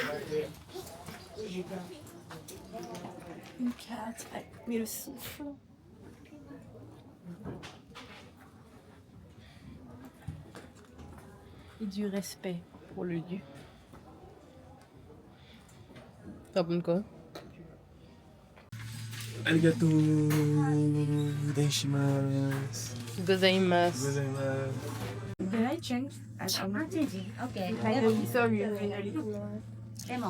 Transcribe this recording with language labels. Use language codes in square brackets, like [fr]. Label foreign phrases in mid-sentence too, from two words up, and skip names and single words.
[fr] Une carte, mais le souffle. Et du respect pour le lieu. T'as bon quoi? [ja] ありがとうございます. Gozaimasu. Gozaimasu. [en] Can I change? Okay. Sorry. Lemon.